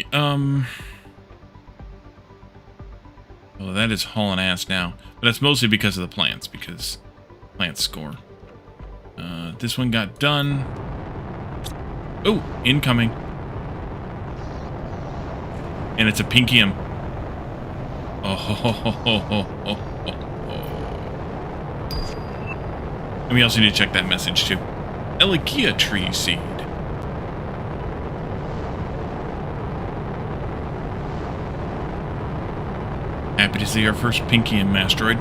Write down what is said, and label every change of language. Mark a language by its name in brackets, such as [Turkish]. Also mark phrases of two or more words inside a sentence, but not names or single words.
[English] Well, that is hauling ass now. But that's mostly because of the plants, because plants score. This one got done. Oh, incoming. And it's a pinkium. Oh, ho, ho, ho, ho, ho, ho, ho. And we also need to check that message too. Elegia tree seed. Happy to see our first pinkium asteroid.